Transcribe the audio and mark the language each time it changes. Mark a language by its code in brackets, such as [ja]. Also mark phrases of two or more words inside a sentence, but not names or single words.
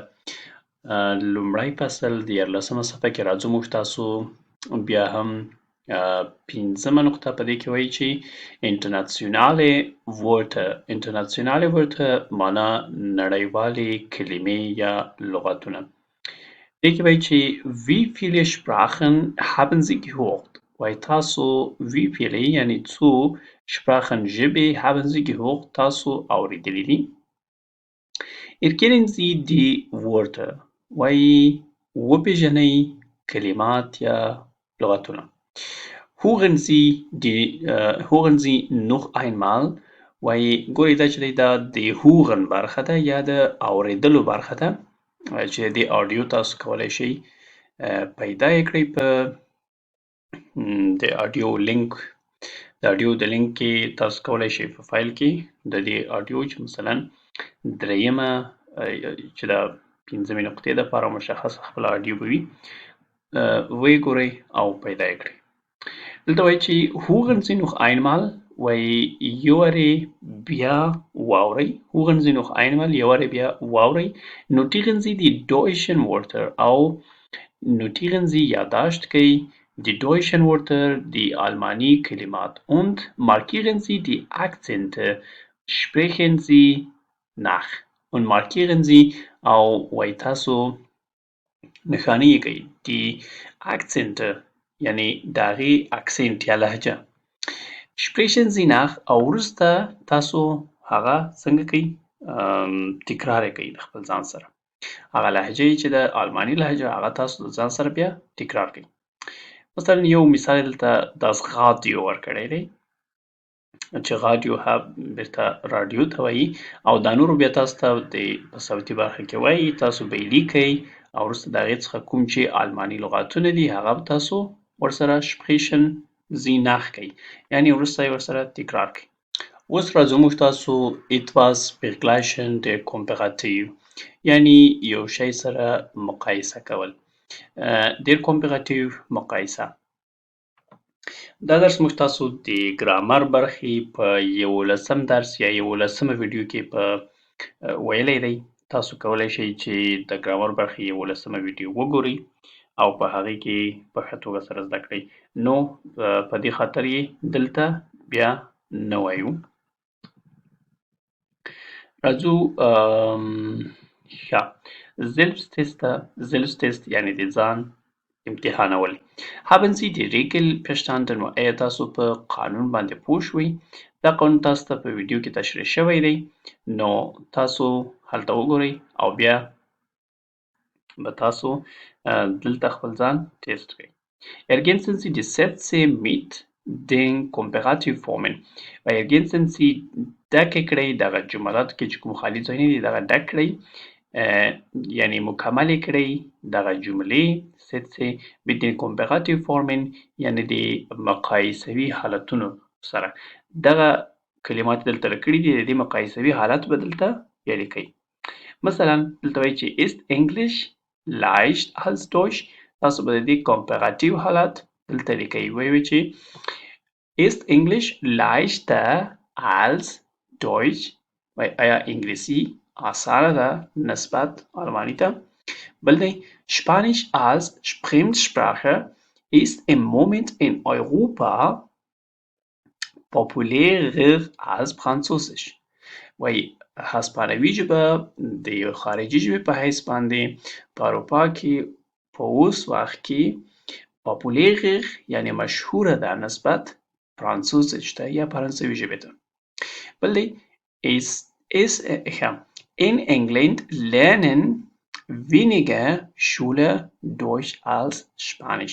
[ps] لومړی فصل 14مه صفحه کې راځو موږ تاسو بیا هم 5مه نقطه په دې کې وایي چې انټرناسیونالې ورته معنا نړیوالې کلمې یا لغتونه. دې کې وایي چې [de] wie viele Sprachen haben Sie gehört؟ [ps] وایي تاسو [de] wie viele [ps] یعنې څو Sprachen ژبې [de] haben Sie gehört [ps] تاسو اورېدلي دي. [de] Erkennen Sie die Wörter؟ [ps] وایي وپېژنئ کلمات یا لغتونه. [de] hören Sie noch einmal؟ [ps] وایي ګورئ دا چې دی دا د هوغن برخه ده یا د اورېدلو برخه ده چې د آډیو تاسو کولی شئ پیدا یې کړئ په د آډیو لینک د لینک کې تاسو کولی شئ په فایل کې د دې آډیو چې مثلا درېیمه چې دا 5مې نقطې دپاره مشخصه خپله آډیو به وي ویې ګورئ او پیدا یې کړئ. دلته وایي چې [de] hören Sie noch einmal؟ [ps] وایي یوارې بیا واورئ. [de] hören Sie noch einmal [ps] یوارې بیا واورئ. [de] notieren Sie die deutschen Wörter او notieren Sie [ps] یادداشت کړئ [de] die deutschen Wörter die [ps] آلماني کلمات [de] und markieren Sie die Akzente sprechen Sie nach und markieren Sie [ps] او وایي تاسو نښانه یې کړئ [de] die Akzente [ps] یعنې د هغې اکسنټ یا لهجه [de] sprechen Sie nach [ps] او وروسته تاسو هغه څنګه کوئ تکرار یې کوئ د خپل ځان سره. هغه لهجه چې د آلماني لهجه هغه تاسو د ځان سره بیا تکرار کړئ. مثلا یو مثال دلته [de] das Radio [ps] ورکړی دی چې غاډیو بیرته راډیو ته وایي او دا نورو بیا تاسو ته په صوتي برخه کې وایي تاسو به یې لیکئ او وروسته د هغې څخه کوم چې آلماني لغاتونه دي هغه به تاسو ورسره [de] sprechen Sie nach [ps] کوئ یعنې وروسته یې ورسره تکرار کوئ. اوس راځو موږ تاسو [de] etwas vergleichen der Komparativ [ps] یعنې یو شی سره مقایسه کول. [de] der Komparativ مقایسه. [ps] دا درس موږ تاسو د ګرامر برخې په 11م درس یا 11مه ویډیو کې په ویلی دی. تاسو کولی شئ چې د ګرامر برخې 11مه ویډیو وګورئ او په هغې کې په ښه توګه سره زده کړئ. نو په دې خاطر یې دلته بیا نه وایو. راځو ښه Selbsttest یعنې د ځان امتحانول. [de] haben Sie die Regel verstanden؟ [ps] ایا تاسو په قانون باندې پوه شوئ؟ دا قانون تاسو ته په ویډیو کې تشریح شوی دی نو تاسو هلته وګورئ او بیا به تاسو دلته خپل ځان ټیسټ کړئ. [de] ergänzen Sie die Sätze mit den Komparativformen. ergänzen Sie [ps] ډک کړئ دغه جملات کې چې کوم خالي ځایونه دي دغه ډک کړئ یعنې مکمل کړئ دغه جملې [de] Sätze mit den Komparativformen [ps] یعنې د مقایسوي حالتونو سره. دغه کلمات دلته راکړي دي د دې مقایسوي حالت به دلته ولیکئ. مثلا دلته وایي چې [de] ist English leicht als Deutsch؟ [ps] تاسو به د دې کمپراتیو حالت دلته لیکئ. وایي چې [de] ist English leichter als Deutsch؟ [ps] وایي آیا انګلیسي اسانه ده نسبت آلماني ته؟ بل دی [de] Spanisch als Fremdsprache ist im Moment in Europa populärer als Französisch. [ps] وایي هسپانوي ژبه د یو خارجي ژبې په حیث باندې په اروپا کې په اوس وخت کې populärer یعنې مشهوره ده نسبت فرانسوزیش ته یا فرانسوي ژبې ته. بل دی [de] in England lernen weniger Schüler Deutsch als Spanisch.